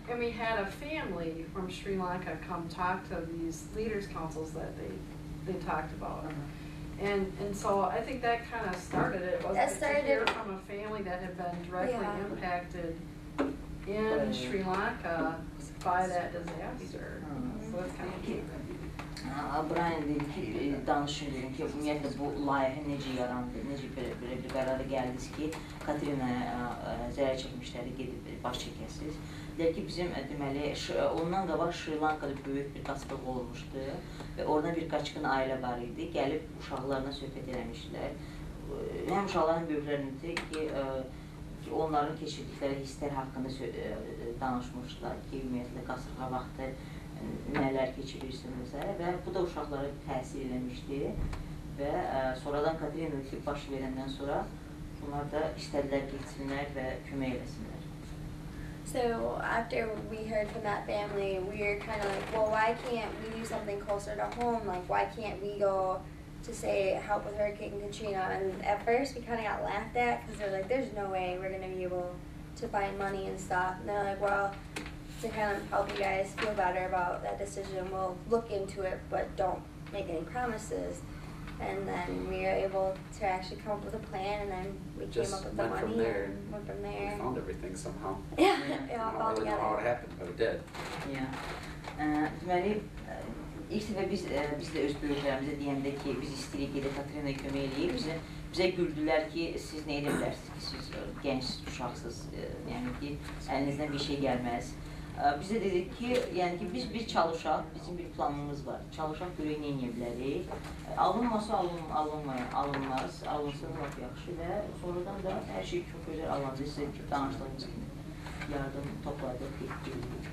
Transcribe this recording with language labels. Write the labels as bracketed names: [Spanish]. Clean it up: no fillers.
[English] And we had a family from Sri Lanka come talk to these leaders' councils that they talked about. And so I think that kind of started it. Wasn't it to hear from a family that had been directly impacted in Sri Lanka by that disaster. So it's kind of cute. [Azerbaijani] Brian dedi ki, danışın dedim ki, ümumiyyətlə bu layihə necə yarandı, necə belə bir qərara gəldiniz ki, Katrinaya zərər çəkmişləri gedib baş çəkəsiniz. Deyək ki, bizim deməli, ondan qabaq Sri Lankada böyük bir qasırğa olmuşdu və oradan bir qaçqın ailə var idi, gəlib uşaqlarına söhbət eləmişdilər. Həm uşaqların böyüklərində ki, onların keçirdikləri hisslər haqqında danışmışdılar ki, ümumiyyətlə qasırğa vaxtı nələr keçirirsiniz və bu da uşaqlara təsir eləmişdi və sonradan Katrina baş verəndən sonra bunlar da istədilər getsinlər və kömək eləsinlər. [English] So after we heard from that family, we were kind of like, well, why can't we do something closer to home? Like, why can't we go to say help with Hurricane Katrina? And at first we kind of got laughed at because they're like, there's no way we're going to be able to find money and stuff. And they're like, well, to kind of help you guys feel better about that decision, we'll look into it, but don't make any promises. And then we were able to actually come up with a plan, and then we came up with the money and went from there. We found everything somehow. Yeah, I don't really know how it happened, but it did. [Azerbaijani] Deməli, ilk dəfə biz də öz böyüklərimizə deyəndə ki, biz istəyirik gedək Katrinaya kömək eləyib, bizə güldülər ki, siz nə edə bilərsiniz ki, siz gənc uşaqsınız, yəni ki, əlinizdən bir şey gəlməz. Biz də dedik ki, yəni ki, biz bir çalışaq, bizim bir planımız var. Çalışaq görək nə edə bilərik. Alınmasa alınmaz, alınsa da lap yaxşı və sonradan da hər şey çox gözəl alındı. Sizə danışdığımız kimi yardım topladıq, getdik.